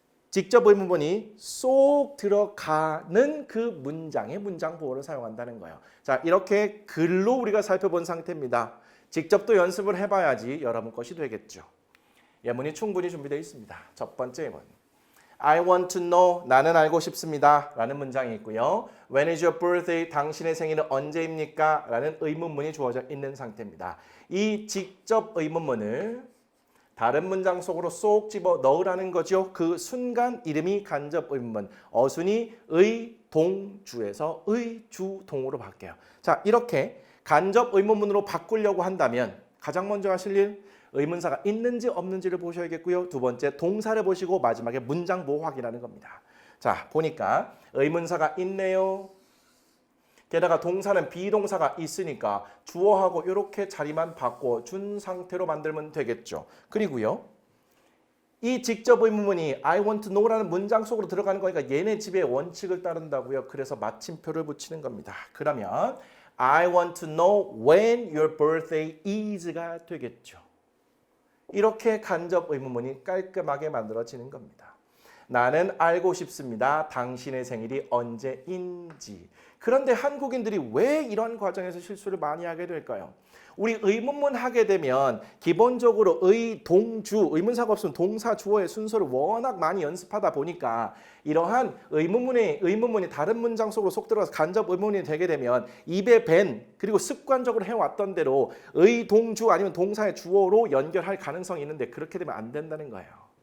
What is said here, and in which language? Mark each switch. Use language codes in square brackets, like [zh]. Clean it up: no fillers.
[ko] 직접 의문문이 쏙 들어가는 그 문장의 문장 부호를 사용한다는 거예요. 자, 이렇게 글로 우리가 살펴본 상태입니다. 직접 또 연습을 해봐야지 여러분 것이 되겠죠. 예문이 충분히 준비되어 있습니다. 첫 번째 예문. [en] I want to know, [ko] 나는 알고 싶습니다. 라는 문장이 있고요. [en] When is your birthday? [ko] 당신의 생일은 언제입니까? 라는 의문문이 주어져 있는 상태입니다. 이 직접 의문문을 다른 문장 속으로 쏙 집어 넣으라는 거죠. 그 순간 이름이 간접 의문문, 어순이 의, 동, 주에서 의, 주, 동으로 바뀌어요. 자, 이렇게 간접 의문문으로 바꾸려고 한다면 가장 먼저 하실 일, 의문사가 있는지 없는지를 보셔야겠고요. 두 번째, 동사를 보시고 마지막에 문장 보호 확인하는 겁니다. 자, 보니까 의문사가 있네요. 게다가 동사는 비동사가 있으니까 주어하고 이렇게 자리만 바꿔준 상태로 만들면 되겠죠. 그리고요. 이 직접 의문문이 [en] I want to know [ko] 라는 문장 속으로 들어가는 거니까 얘네 집의 원칙을 따른다고요. 그래서 마침표를 붙이는 겁니다. 그러면 [en] I want to know when your birthday is가 되겠죠. [ko] 이렇게 간접 의문문이 깔끔하게 만들어지는 겁니다. 나는 알고 싶습니다. 당신의 생일이 언제인지. 그런데 한국인들이 왜 이런 과정에서 실수를 많이 하게 될까요? 우리 의문문 하게 되면 기본적으로 의, 동, 주, 의문사가 없으면 동사, 주어의 순서를 워낙 많이 연습하다 보니까 이러한 의문문이 다른 문장 속으로 쏙 들어가서 간접 의문문이 되게 되면 입에 밴 그리고 습관적으로 해왔던 대로 의, 동, 주 아니면 동사의 주어로 연결할 가능성이 있는데 그렇게 되면 안 된다는 거예요.